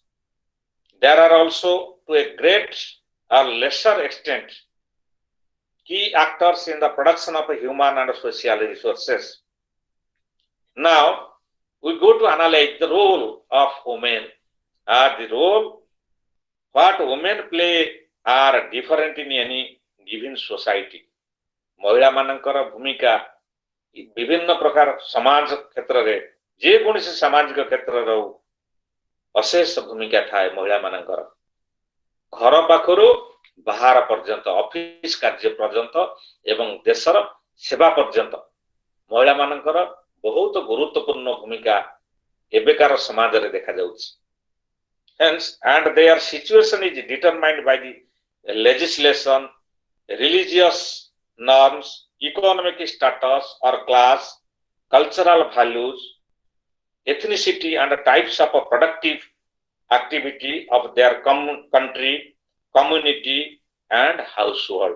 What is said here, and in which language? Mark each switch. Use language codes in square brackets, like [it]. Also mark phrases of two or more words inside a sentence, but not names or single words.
[en] There are also, to a great or lesser extent, key actors in the production of human and social resources. Now, we go to analyze the role of women. The role what women play are different in any given society. [or] ମହିଳା ମାନଙ୍କର ଭୂମିକା ବିଭିନ୍ନ ପ୍ରକାର ସମାଜ କ୍ଷେତ୍ର ରେ ଯେ କୌଣସି ସାମାଜିକ କ୍ଷେତ୍ର ର ଅଶେଷ ଭୂମିକା ଥାଏ ମହିଳା ମାନଙ୍କର ଘର ପାଖରୁ ବାହାର ପର୍ଯ୍ୟନ୍ତ ଅଫିସ କାର୍ଯ୍ୟ ପର୍ଯ୍ୟନ୍ତ ଏବଂ ଦେଶର ସେବା ପର୍ଯ୍ୟନ୍ତ ମହିଳା ମାନଙ୍କର ବହୁତ ଗୁରୁତ୍ୱପୂର୍ଣ୍ଣ ଭୂମିକା ଏବେକାର ସମାଜ ରେ ଦେଖା ଯାଉଛି. [en] Hence, and their situation is determined by the legislation, religious norms, economic status or class, cultural values, ethnicity and types of productive activity of their country, community and household.